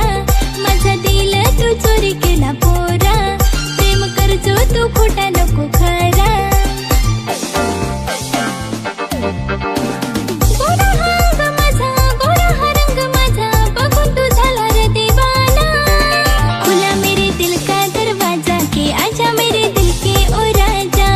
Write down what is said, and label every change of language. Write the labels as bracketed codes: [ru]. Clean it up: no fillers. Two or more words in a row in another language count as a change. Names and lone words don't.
[mr] माझा दिल तू चोरी केला पोरा, प्रेम करजो तू खोटा नको खरा. गोरा हा रंग माझा, गोरा हा रंग माझा, बघून तू झाला रे दिवाना. [hi] खुला मेरे दिल का दरवाजा, के आजा मेरे दिल के ओ राजा.